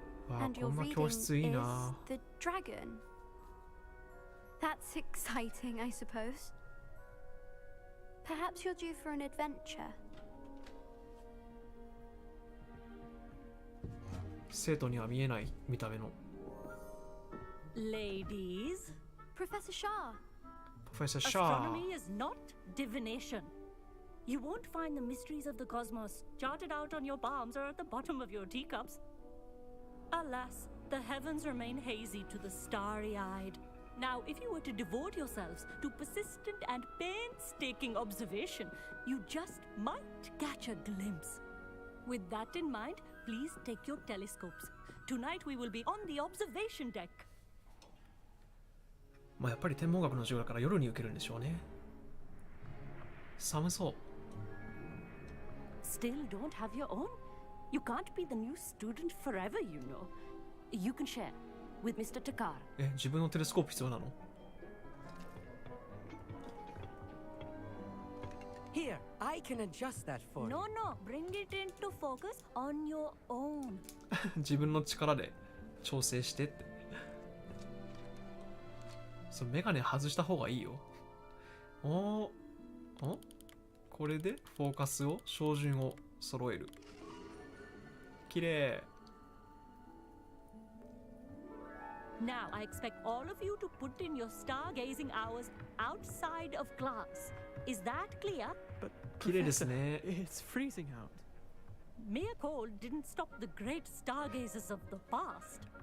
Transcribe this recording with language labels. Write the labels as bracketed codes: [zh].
[ja] わあ、こんな教室いいな。 [en] The dragon. That's exciting, I suppose. Perhaps you're due for an adventure. [ja] 生徒には見えない見た目の。 [en] Ladies, Professor Shah. Professor Shah. Astronomy is not divination. You won't find the mysteries of the cosmos charted out on your palms or at the bottom of your teacups. Alas, the heavens remain hazy to the starry-eyed. Now, if you were to devote yourselves to persistent and painstaking observation, you just might catch a glimpse. With that in mind, please take your telescopes. Tonight we will be on the observation deck. [ja] まあやっぱり天文学の授業だから夜に受けるんでしょうね。寒そう。 [en] Still don't have your own? You can't be the new student forever, you know. You can share with Mr. Takar. [ja] 自分のテレスコープ必要なの？ [en] Here, I can adjust that for No, you. no, bring it into focus on your own. [ja] 自分の力で調整してって。そのメガネ外した方がいいよ。おこれでフォーカスを照準を揃える。綺麗。 [en] Now, I expect all of you to put in your stargazing hours outside of class. Is that clear? But [ja] 綺麗ですね。 [en] it's freezing out. Mere cold didn't stop the great stargazers of the past.